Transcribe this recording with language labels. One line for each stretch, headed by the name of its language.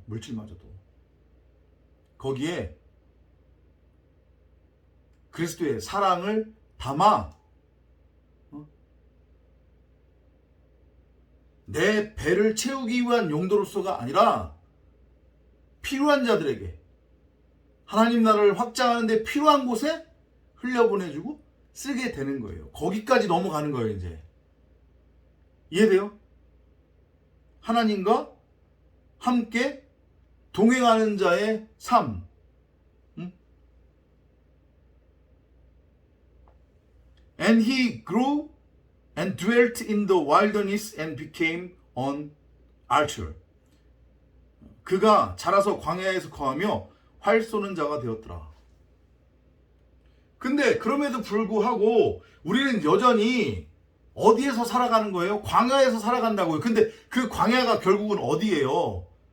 Korean: 물질마저도 거기에 그리스도의 사랑을 담아 내 배를 채우기 위한 용도로서가 아니라 필요한 자들에게, 하나님 나라를 확장하는 데 필요한 곳에 흘려보내주고 쓰게 되는 거예요. 거기까지 넘어가는 거예요. 이제 이해돼요? 하나님과 함께 동행하는 자의 삶.
English: And he grew and dwelt in the wilderness and became an archer.
Korean: 그가 자라서 광야에서 거하며 활 쏘는 자가 되었더라. 근데 그럼에도 불구하고 우리는 여전히 어디에서 살아가는 거예요? 광야에서 살아간다고요. 근데 그 광야가 결국은 어디예요?